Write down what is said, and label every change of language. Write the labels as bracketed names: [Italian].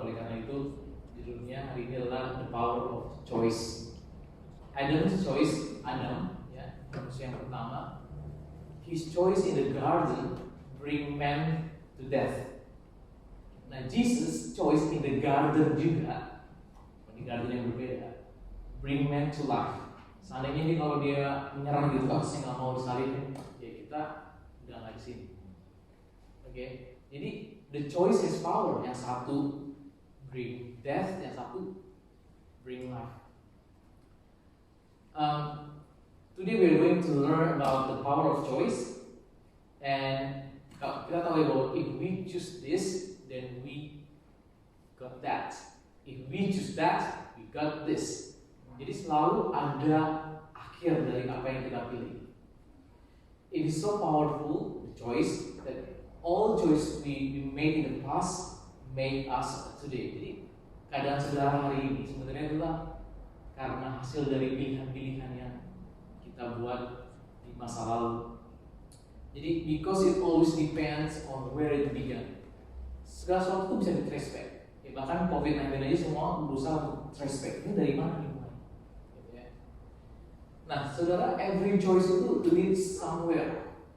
[Indonesian] Oleh karena itu judulnya hari ini adalah the power of choice. Adam's choice, Adam, ya, manusia yang pertama. [English] His choice in the garden bring man to death. Nah, Jesus choice in the garden juga, di garden yang berbeda, bring man to life. [Indonesian] Seandainya ini kalau dia menyerang gitu, saya nggak mau disalibin, ya kita udah nggak di sini. [English] Oke, jadi the choice is power. Yang satu bring death, yang satu bring life. Today we're going to learn about the power of choice, and kita tahu bahwa if we choose this, then we got that. If we choose that, we got this. [Indonesian] Jadi selalu ada akhir dari apa yang kita pilih. [English] It is so powerful, the choice, that all choice we made in the past made us today. [Indonesian] Jadi keadaan saudara hari ini sebenarnya adalah karena hasil dari pilihan-pilihan yang kita buat di masa lalu. [English] Jadi because it always depends on where it began. [Indonesian] Segala sesuatu itu bisa di-trace back. Ya, bahkan COVID-19 aja semua berusaha untuk trace back. Ini dari mana nih? [English] Nah, saudara, every choice itu leads somewhere.